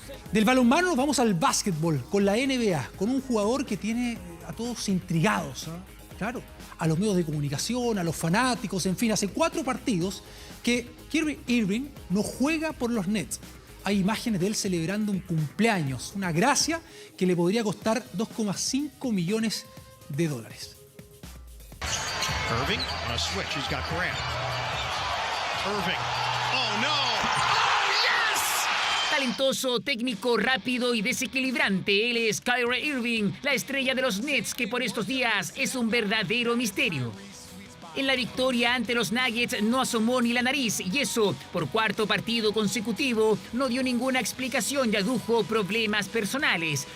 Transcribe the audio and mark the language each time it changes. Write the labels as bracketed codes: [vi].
[es] Del balonmano nos vamos al básquetbol, con la NBA, con un jugador que tiene a todos intrigados, ¿eh? Claro, a los medios de comunicación, a los fanáticos, en fin, hace 4 partidos que Kyrie Irving no juega por los Nets. Hay imágenes de él celebrando un cumpleaños, una gracia que le podría costar $2,5 millones. [en] Irving on a switch, he's got Grant. Irving, oh no! [es] Talentoso, técnico, rápido y desequilibrante, él es Kyrie Irving, la estrella de los Nets que por estos días es un verdadero misterio. En la victoria ante los Nuggets no asomó ni la nariz y eso, por 4º partido consecutivo, no dio ninguna explicación y adujo problemas personales.